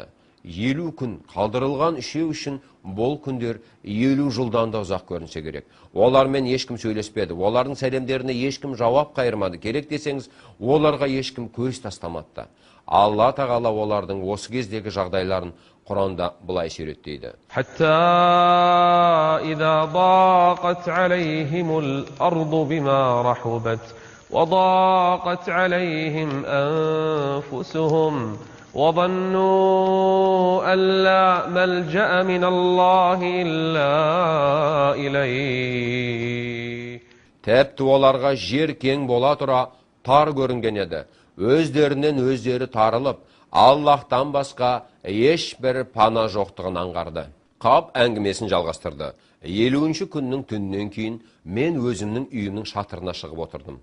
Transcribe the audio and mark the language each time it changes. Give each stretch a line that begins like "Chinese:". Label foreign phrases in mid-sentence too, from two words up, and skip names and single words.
Kazakh: 50 күн қалдырылған үшеу үшін бұл күндер 50 жылдан да ұзақ көрінсе керек. Олармен ешкім сөйлеспеді, олардың сәлемдеріне ешкім жауап қайырмады. Керек десеңіз, оларға ешкім көз тастамады. Алла тағала олардың осы кездегі жағдайларын Құранда былай суреттейді.
Arabic: حتى إذا ضاقت عليهم الأرض بما رحبت وضاقت عليهم أنفسهم وظنوا أن لا ملجأ من الله إلا إليه.
Kazakh: Тәпті оларға жер кең бола тұра тар көрінген еді. Өздерінен өздері тарылып, Аллахтан басқа ешбір пана жоқтығын аңғарды. Қап әңгімесін жалғастырды. 50-ші күннің түннен кейін мен өзімнің үйімнің шатырына шығып отырдым.